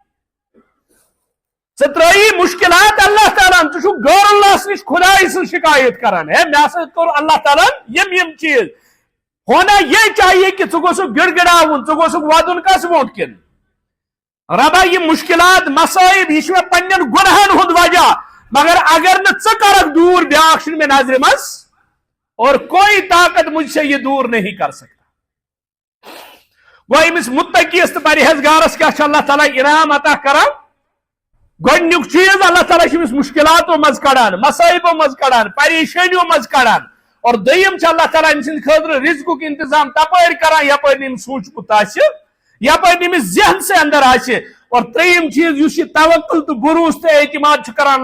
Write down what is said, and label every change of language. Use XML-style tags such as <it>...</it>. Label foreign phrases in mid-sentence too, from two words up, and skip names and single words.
<ks>ژٕ ترٛٲیی مشکلات اللہ تعالیٰ ژٕ چھُکھ غیر اللہ نش خداے سٕنٛز شکایت کران ہے مےٚ ہسا کوٚر اللہ تعالیٰ یم چیٖز</ks> <ur>ہونا یہ چاہیے کہ</ur> <ks>ژٕ گوٚژھُکھ گڑ گڑاوُن ژٕ گوٚژھُکھ ودُن کس برونٛٹھ کِن ربا یہ مشکلات مصائب یہ میں پنن گناہن ہند وجہ مگر اگر نہ ژٕ کرکھ دور بیاکھ چھُنہٕ مےٚ نظرِ منٛز</ks> <ur>اور کوئی طاقت مجھ سے یہ دور نہیں کر سکتا</ur> <ks>گوٚو أمِس متقیس تہٕ پرہیزگارس کیٛاہ چھُ اللہ تعالیٰ انعام عطا کران گۄڈنیُک چیٖز اللہ تعالیٰ چھُ أمِس مشکلاتو منٛز کڑان مصائبو منٛز کڑان پریشٲنیو منٛز کڑان اور دوٚیِم چھُ اللہ تعالیٰ أمۍ سٕنٛدِ خٲطرٕ رزقُک انتظام تپٲرۍ کران یپٲرۍ نہٕ أمِس سوٗنٛچمُت آسہِ یپٲرۍ نہٕ أمِس ذہن سے اندر آسہِ اور ترٛیٚیِم چیٖز یُس یہِ توکل تہٕ بروس تہٕ اعتماد چھُ کران</ks>